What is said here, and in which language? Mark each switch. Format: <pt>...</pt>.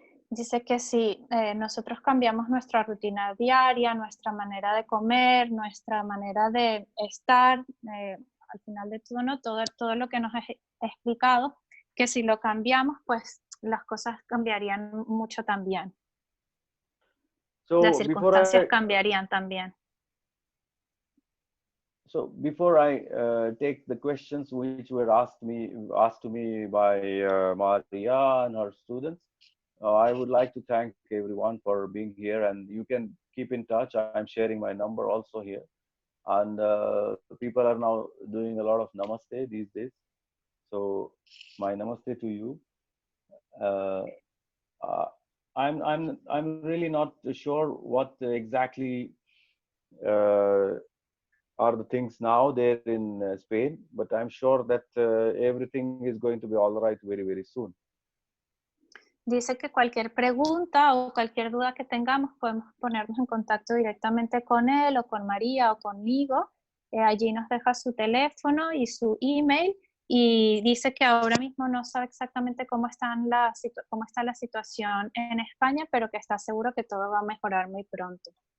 <es>Dice que si nosotros cambiamos nuestra rutina diaria, nuestra manera de comer, nuestra manera de estar, al final de todo, ¿no? Todo lo que nos ha explicado, que si lo cambiamos, pues las cosas cambiarían mucho también. So las circunstancias cambiarían también.</es> <en>So before I take the questions which were asked to me by Maria and her students, I would like to thank everyone for being here, and you can keep in touch. I'm sharing my number also here, and people are now doing a lot of namaste these days. So my namaste to you. I'm really not sure what exactly are the things now there in Spain, but I'm sure that everything is going to be all right very, very soon.</en> <es>Dice que cualquier pregunta o cualquier duda que tengamos podemos ponernos en contacto directamente con él o con María o conmigo. Allí nos deja su teléfono y su email, y dice que ahora mismo no sabe exactamente cómo está la situación en España, pero que está seguro que todo va a mejorar muy pronto.</es>